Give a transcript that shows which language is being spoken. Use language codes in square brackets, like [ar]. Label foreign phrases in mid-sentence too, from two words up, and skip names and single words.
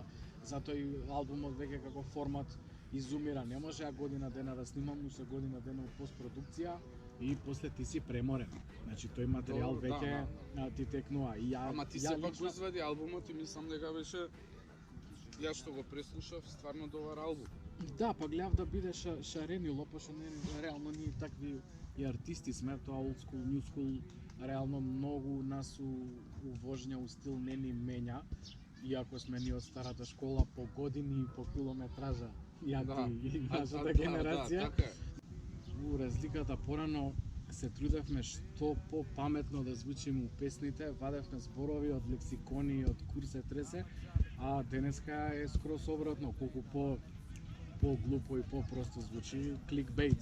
[mk] Затоа и албумот веќе како формат изумира, не може ја година дена да снимам, но се година дена у постпродукција и после ти си преморен. Значи тој материјал Добро, веќе ти текнува. И ја, Ама ти сепак го извади албумот и мислам дека беше, јас што го преслушав, стварно добар албум. Да, па гледав да биде шаренило, пошто не реално ние такви и артисти сме, тоа [en] old school, new school, [mk] реално многу нас у вожња, у стил не ни менја, иако сме ние од старата школа по години и по километража, ја и нашата генерација. Така е. Разликата порано се трудевме што по-паметно да звучиме у песните, вадевме зборови од лексикони, од курсе тресе, а денеска е скроз обратно, колку по-глупо и по-просто звучи кликбейт.